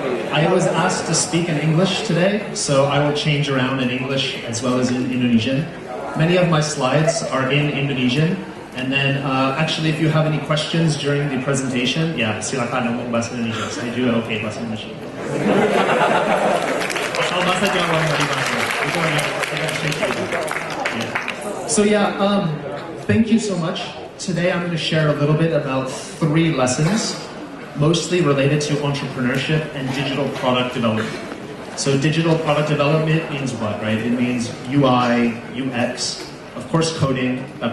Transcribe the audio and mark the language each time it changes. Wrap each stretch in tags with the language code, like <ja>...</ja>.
<en>I was asked to speak in English today, so I will change around in English as well as in Indonesian. Many of my slides are in Indonesian, and then actually if you have any questions during the presentation, yeah,</en> <id>silakan ngomong bahasa Indonesia. Saya juga oke bahasa Indonesia. Asal bahasa Jawa nggak dibantu. Itu agak tricky.</id> <en>So yeah, thank you so much. Today I'm going to share a little bit about 3 lessons, mostly related to entrepreneurship and digital product development. So digital product development means what, right? It means UI, UX, of course coding.</en>